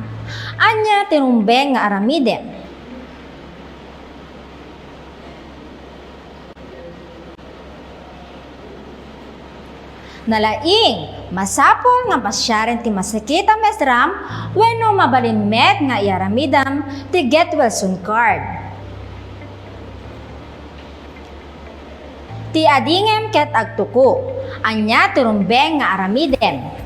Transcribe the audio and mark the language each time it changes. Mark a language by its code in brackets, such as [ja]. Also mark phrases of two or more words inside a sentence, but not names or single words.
[ilo] Anya tinumbeng nga aramiden. Nalaing, masapol nga pasyaren ti masakit ang mesram wenno mabalinmet nga iaramidam ti [en] get well soon card. [ilo] Ti adingem ket agtuko, anya ti rumbeng nga aramidem.